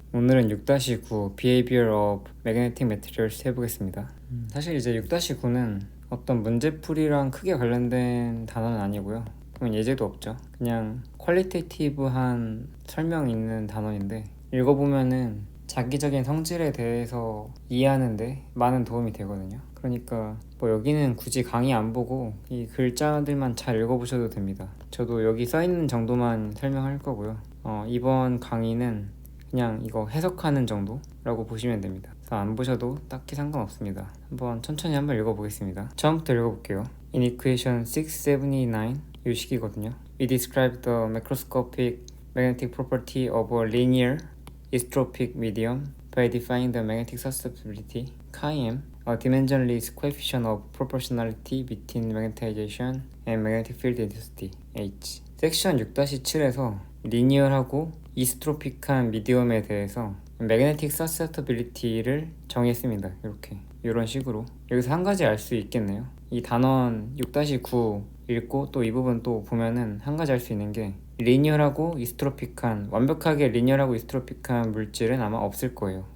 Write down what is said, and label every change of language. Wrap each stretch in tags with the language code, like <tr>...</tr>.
<ko>오늘은 6-9 Behavior of Magnetic Materials 해보겠습니다. 사실 이제 6-9는 어떤 문제풀이랑 크게 관련된 단어는 아니고요. 그건 예제도 없죠. 그냥 퀄리테이티브한 설명 있는 단어인데 읽어보면은 자기적인 성질에 대해서 이해하는데 많은 도움이 되거든요. 그러니까 뭐 여기는 굳이 강의 안 보고 이 글자들만 잘 읽어보셔도 됩니다. 저도 여기 써있는 정도만 설명할 거고요. 이번 강의는 그냥 이거 해석하는 정도라고 보시면 됩니다. 그래서 안 보셔도 딱히 상관없습니다. 천천히 한번 읽어보겠습니다. 처음부터 읽어볼게요.</ko> <en>In equation 679</en> <ko>이 식이거든요.</ko> <en>We describe the macroscopic magnetic property of a linear isotropic medium by defining the magnetic susceptibility Chi-m, a dimensionless coefficient of proportionality between magnetization and magnetic field intensity H.</en> <ko>섹션 6-7에서 리니어하고 이스트로픽한 미디엄에 대해서 magnetic susceptibility를 정의했습니다. 이런 식으로 여기서 한 가지 알 수 있겠네요. 이 단원 6-9 읽고 또 이 부분 또 보면은 한 가지 알 수 있는 게 리니어하고 이스트로픽한, 완벽하게 리니어하고 이스트로픽한 물질은 아마 없을 거예요.</ko>